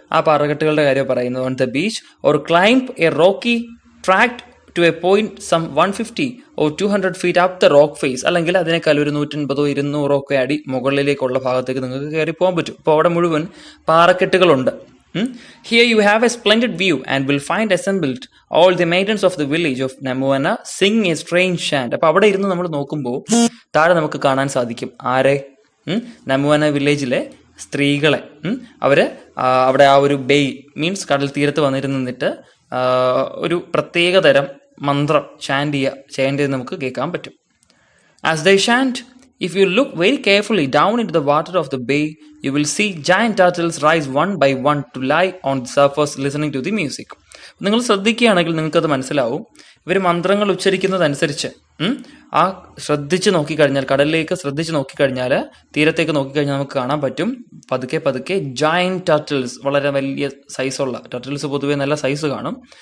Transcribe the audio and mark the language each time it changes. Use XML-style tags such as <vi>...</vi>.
<ml>ആ പാറക്കെട്ടുകളുടെ കാര്യം പറയുന്നത്.</ml> <en>on the beach or climb a rocky tract to a point some 150 or 200 feet up the rock face,</en> <ml>അല്ലെങ്കിൽ അതിനേക്കാൾ ഒരു 150-200 ഒക്കെ അടി മുകളിലേക്കുള്ള ഭാഗത്തേക്ക് നിങ്ങൾക്ക് കയറി പോകാൻ പറ്റും. അപ്പോൾ അവിടെ മുഴുവൻ പാറക്കെട്ടുകളുണ്ട്.</ml> <en>Here you have a splendid view and will find assembled all the maidens of the village of Namuana sing a strange chant.</en> <ml>അപ്പോൾ അവിടെ ഇരുന്ന് നമ്മൾ നോക്കുമ്പോൾ താഴെ നമുക്ക് കാണാൻ സാധിക്കും ആരെ? Namuana വില്ലേജിലെ സ്ത്രീകളെ. അവര് അവിടെ ആ ഒരു ബേയ് മീൻസ് കടൽ തീരത്ത് വന്നിരുന്നിട്ട് ഒരു പ്രത്യേക തരം മന്ത്രം ചാൻറ്റ് ചെയ്ത് നമുക്ക് കേൾക്കാൻ പറ്റും.</ml> <en>As they chant, if you look very carefully down into the water of the bay, you will see giant turtles rise one by one to lie on the surface listening to the music.</en> <ml>നിങ്ങൾ ശ്രദ്ധിക്കുകയാണെങ്കിൽ നിങ്ങൾക്കത് മനസ്സിലാവും. ഇവർ മന്ത്രങ്ങൾ ഉച്ചരിക്കുന്നതനുസരിച്ച് ആ ശ്രദ്ധിച്ച് നോക്കിക്കഴിഞ്ഞാൽ, കടലിലേക്ക് ശ്രദ്ധിച്ച് നോക്കിക്കഴിഞ്ഞാൽ, തീരത്തേക്ക് നോക്കിക്കഴിഞ്ഞാൽ നമുക്ക് കാണാൻ പറ്റും പതുക്കെ ജയന്റ് ടർട്ടിൽസ്, വളരെ വലിയ സൈസുള്ള ടർട്ടിൽസ്, പൊതുവെ നല്ല സൈസ് കാണും.</ml>